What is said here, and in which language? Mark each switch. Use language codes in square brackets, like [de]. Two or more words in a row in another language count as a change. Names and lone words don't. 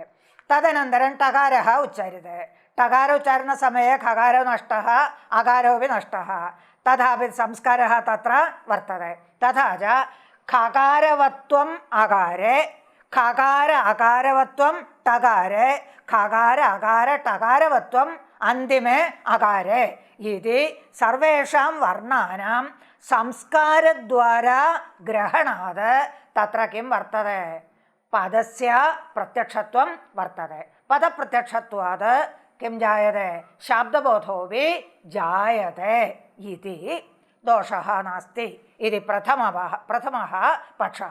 [sa] तदनन्तरं टकारः उच्चार्यते। टकार उच्चारणसमये खकारो नष्टः, अकारोऽपि नष्टः, तथापि संस्कारः तत्र वर्तते। तथा च खकारवत्वम् अकारे, खकार अकारवत्वं ടകാരെ ഖകാര അകാര ടകാരവത്വം അന്തിമേ അകാരെ ഇതി സർവേഷാം വർണ്ണാനാം സംസ്കാരദ്വാരാ ഗ്രഹണാത് തത്ര കിം വർത്തതെ പദസ്യ പ്രത്യക്ഷത്വം വർത്തതെ പദപ്രത്യക്ഷത്വാത് കിം ജായത്തെ ശബ്ദബോധോപി ജായത്തെ ഇതി ദോഷഃ നാസ്തി ഇതി പ്രഥമഃ പക്ഷഃ.